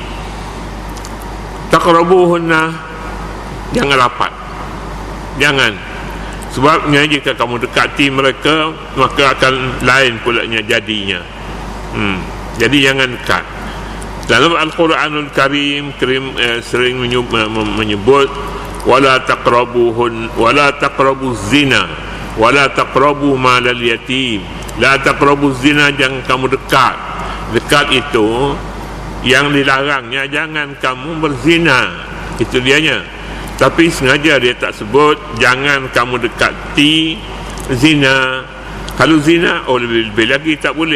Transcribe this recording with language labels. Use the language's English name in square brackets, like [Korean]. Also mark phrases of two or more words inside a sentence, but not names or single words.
[Malay] Taqrabuhunna, jangan rapat, jangan. Sebabnya jika kamu dekati mereka, maka akan lain pulanya jadinya. Jadi jangan dekat. Dalam Al-Quranul Karim sering menyebut [Arabic] ولا تقربوا الزنا ولا تقربوا مال اليتيم. لا تقربوا الزنا, [Malay] jangan kamu dekat. Dekat itu yang dilarangnya, jangan kamu berzina, itu dianya. Tapi sengaja dia tak sebut jangan kamu dekati zina. Kalau zina, lebih lagi tak boleh.